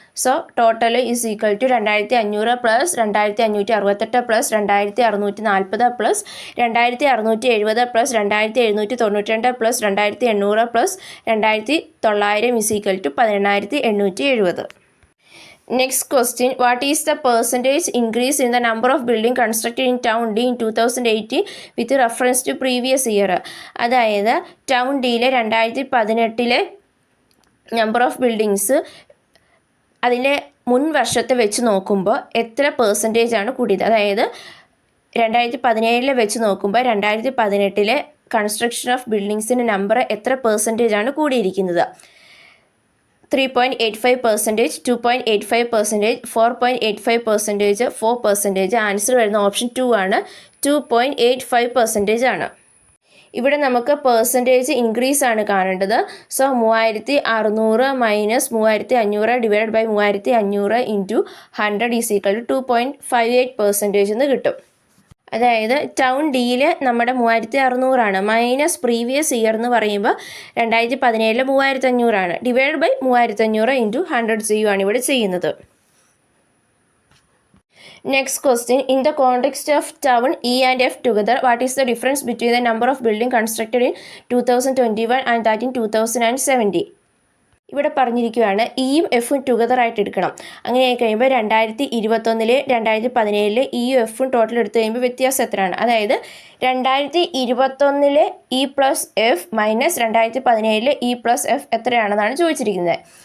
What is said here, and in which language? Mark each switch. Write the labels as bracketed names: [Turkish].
[English] So total is equal to 2500 plus 2568 plus 2640 plus 2670 plus 2792 plus 2800 plus 2900 is equal to 10870. Next question, what is the percentage increase in the number of building constructed in town D in 2018 with reference to previous year? [Malayalam] അതായത് town ഡിയിലെ 2018 number of buildings അതിലെ മുൻ വർഷത്തെ വെച്ച് നോക്കുമ്പോൾ എത്ര percentage ആണ് കൂടിയത്? അതായത് 2017 വെച്ച് നോക്കുമ്പോൾ 2018 കൺസ്ട്രക്ഷൻ ഓഫ് ബിൽഡിങ്സിൻ്റെ നമ്പർ എത്ര പെർസെൻറ്റേജ് ആണ് കൂടിയിരിക്കുന്നത്? [English] 3.85%, 2.85%, 4.85%, 4%. [Malayalam] ആൻസർ വരുന്ന ഓപ്ഷൻ 2 ആണ്. 2.85% ആണ്. ഇവിടെ നമുക്ക് പെർസെൻറ്റേജ് ഇൻക്രീസ് ആണ് കാണേണ്ടത്. [English] so 3600 minus 3500 divide by 3500 into 100 is equal to 2.58% [Malayalam] എന്ന് കിട്ടും. അതായത് ടൗൺ ഡിയിൽ നമ്മുടെ 3600 മൈനസ് പ്രീവിയസ് ഇയർ എന്ന് പറയുമ്പോൾ 2017 3500 ഡിവൈഡ് ബൈ 3500 ഇൻറ്റു 100 ചെയ്യുകയാണ് ഇവിടെ ചെയ്യുന്നത്. [English] Next question, in the context of town E and F together, what is the difference between the number of building constructed in 2021 and that in 2070? [Malayalam] ഇവിടെ പറഞ്ഞിരിക്കുകയാണ് ഇയും എഫും together ആയിട്ട് എടുക്കണം. അങ്ങനെ ആയി കഴിയുമ്പോൾ 2021 2017 ഇയും എഫും ടോട്ടൽ എടുത്തു കഴിയുമ്പോൾ വ്യത്യാസം എത്രയാണ്? അതായത് 2021 E plus F minus 2017 E plus F എത്രയാണെന്നാണ് ചോദിച്ചിരിക്കുന്നത്.